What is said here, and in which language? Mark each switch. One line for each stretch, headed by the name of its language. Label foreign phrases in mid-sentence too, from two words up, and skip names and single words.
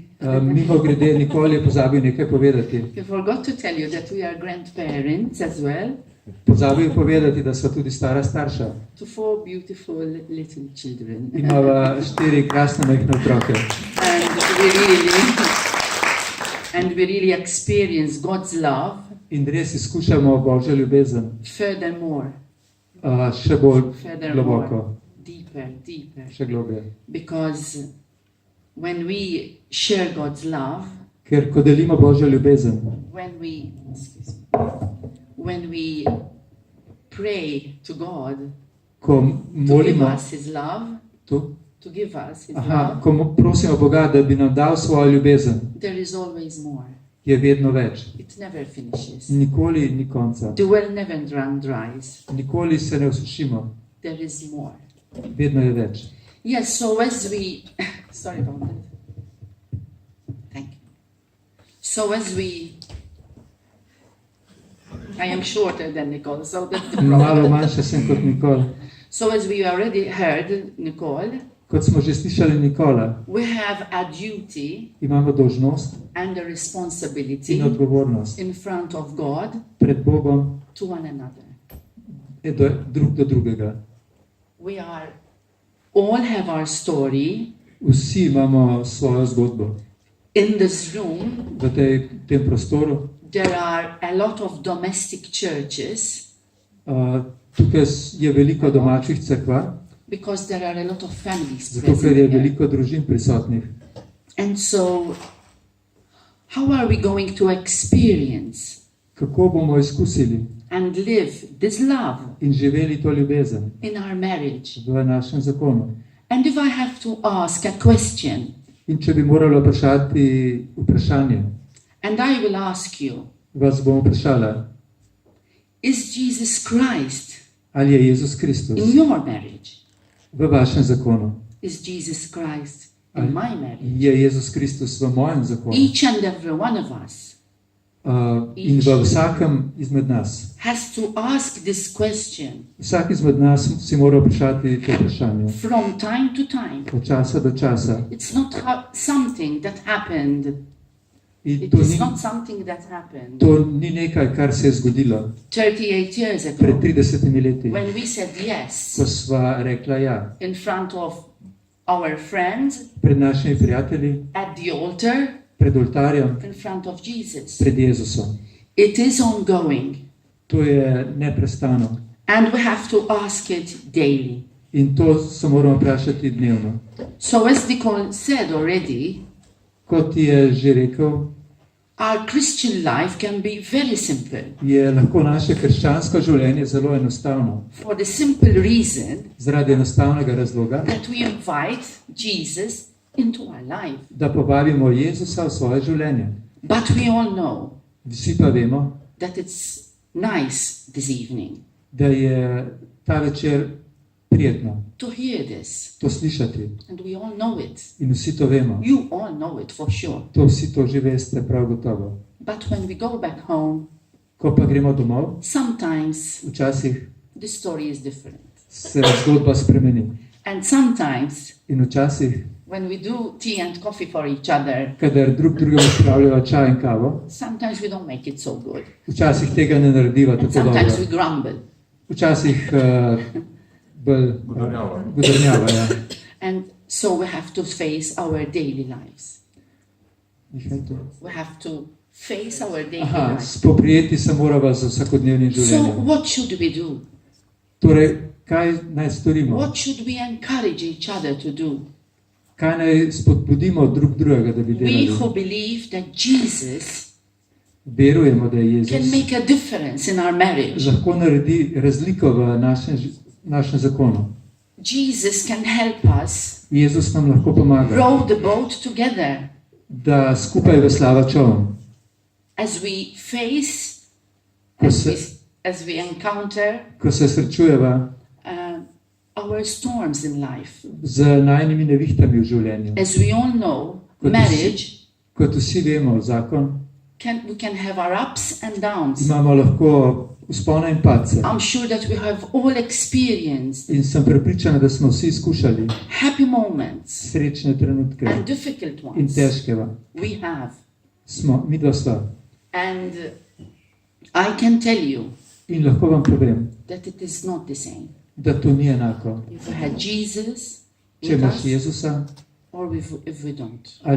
Slovenian: Mimo grede, Nikoli je pozabil nekaj povedati.
English: He forgot to tell you that we are grandparents as well
Slovenian: Pozabil je povedati, da so tudi stara starša.
English: to 4 beautiful little children.
Slovenian: Imava 4 krasne majhne otroke.
English: And we really experience God's love
Slovenian: In res izkušamo Božjo ljubezen
English: furthermore.
Slovenian: še bolj
English: Furthermore.
Slovenian: globoko.
English: deeper, deeper.
Slovenian: še globlje.
English: Because when we share God's love,
Slovenian: Ker ko delimo Božjo ljubezen,
English: when we pray to God
Slovenian: ko
English: to give
Slovenian: molimo,
English: us His love, to, to give us His aha, love,
Slovenian: ko prosimo Boga, da bi nam dal svojo ljubezen,
English: there is always more.
Slovenian: je vedno več.
English: It never finishes.
Slovenian: Nikoli ni konca.
English: The well never run dries.
Slovenian: Nikoli se ne usušimo.
English: There is more.
Slovenian: Vedno je več.
English: Yes, so as we... Sorry about that. Thank you. So as we... I am shorter than Nicole, so that's the
Slovenian: Malo
English: problem.
Slovenian: manjša sem kot Nikol.
English: So as we already heard, Nicole,
Slovenian: Kot smo že slišali Nikola,
English: we have a duty
Slovenian: imamo dolžnost
English: and a
Slovenian: in
English: responsibility
Slovenian: odgovornost
English: in front of God
Slovenian: pred Bogom
English: to one another.
Slovenian: drug do drugega.
English: We are all have our story.
Slovenian: Vsi imamo svojo zgodbo.
English: In this room,
Slovenian: V tem prostoru
English: there are a lot of domestic churches
Slovenian: tukaj je veliko domačih cerkva,
English: because there are a lot of families
Slovenian: zato ker
English: present
Slovenian: je
English: here.
Slovenian: veliko družin prisotnih.
English: And so, how are we going to experience
Slovenian: Kako bomo izkusili
English: and live this love
Slovenian: in živeli to ljubezen
English: in our marriage?
Slovenian: v našem zakonu?
English: And if I have to ask a question,
Slovenian: In če bi morali vprašati vprašanje,
English: and I will ask you,
Slovenian: vas bom vprašala,
English: is Jesus Christ
Slovenian: ali je Jezus Kristus
English: in your marriage?
Slovenian: v vašem zakonu?
English: Is Jesus Christ in my marriage?
Slovenian: Je Jezus Kristus v mojem zakonu?
English: Each and every one of us
Slovenian: In v vsakem izmed nas.
English: has to ask this question
Slovenian: Vsak izmed nas si mora vprašati to vprašanje.
English: from time to time.
Slovenian: Od časa do časa.
English: It's not something that happened. In It to is
Slovenian: ni,
English: not something that happened
Slovenian: to ni nekaj, kar se je zgodilo
English: 38 years
Slovenian: pred
English: ago
Slovenian: 30 leti,
English: when we said yes
Slovenian: ko sva rekla ja.
English: in front of our friends,
Slovenian: Pred našimi prijatelji,
English: at the altar,
Slovenian: pred oltarjem,
English: in front of Jesus.
Slovenian: pred Jezusom.
English: It is ongoing,
Slovenian: To je neprestano.
English: and we have to ask it daily.
Slovenian: In to se moramo vprašati dnevno.
English: So, as Nicole said already,
Slovenian: Kot je že rekel,
English: our Christian life can be very simple
Slovenian: je lahko naše krščansko življenje zelo enostavno.
English: for the simple reason
Slovenian: Zaradi enostavnega razloga,
English: that we invite Jesus into our life.
Slovenian: da povabimo Jezusa v svoje življenje.
English: But we all know
Slovenian: Vsi pa vemo,
English: that it's nice this evening
Slovenian: da je ta večer prijetno
English: to hear this,
Slovenian: to slišati.
English: and we all know it.
Slovenian: In vsi to vemo.
English: You all know it for sure.
Slovenian: To vsi to že veste prav gotovo.
English: But when we go back home,
Slovenian: Ko pa gremo domov,
English: sometimes
Slovenian: včasih
English: the story is different.
Slovenian: se zgodba spremeni.
English: And sometimes
Slovenian: In včasih,
English: when we do tea and coffee for each other,
Slovenian: kadar drug drugemu spravljajo čaj in kavo,
English: sometimes we don't make it so good.
Slovenian: včasih tega ne narediva
English: And
Slovenian: tako
English: sometimes we
Slovenian: dobro.
English: grumble.
Slovenian: Včasih bolj gudrnjava. Ja.
English: And so we have to face our daily lives. We have to face our daily Aha, lives.
Slovenian: spoprijeti se morava z vsakodnevnim
English: So
Slovenian: življenjem.
English: what should we do?
Slovenian: Torej, kaj naj storimo?
English: What should we encourage each other to do?
Slovenian: Kaj naj spodbudimo drug drugega, da bi
English: We who
Slovenian: delali?
English: believe that Jesus
Slovenian: Verujemo, da je
English: can
Slovenian: Jezus
English: make a difference in our marriage.
Slovenian: lahko naredi razliko v našem zakonu.
English: Jesus can help us
Slovenian: Jezus nam lahko pomaga,
English: row the boat together
Slovenian: da skupaj veslava čoln.
English: as we face,
Slovenian: Ko
English: as we encounter
Slovenian: ko se srečujeva
English: our storms in life.
Slovenian: z najnimi nevihtami v življenju.
English: As we all know,
Slovenian: Kot
English: marriage
Slovenian: Kot vsi vemo, zakon
English: we can have our ups and downs.
Slovenian: imamo lahko vzpone in padce.
English: I'm sure that we have all experienced
Slovenian: In sem prepričana, da smo vsi izkušali
English: happy moments
Slovenian: srečne trenutke
English: and difficult
Slovenian: in
English: ones.
Slovenian: težkega.
English: We have.
Slovenian: Mi dva sva.
English: And I can tell you
Slovenian: In lahko vam povem,
English: that it is not the same.
Slovenian: da to ni enako.
English: If we had Jesus
Slovenian: Če
English: with
Slovenian: imaš
English: us
Slovenian: Jezusa
English: or if we don't.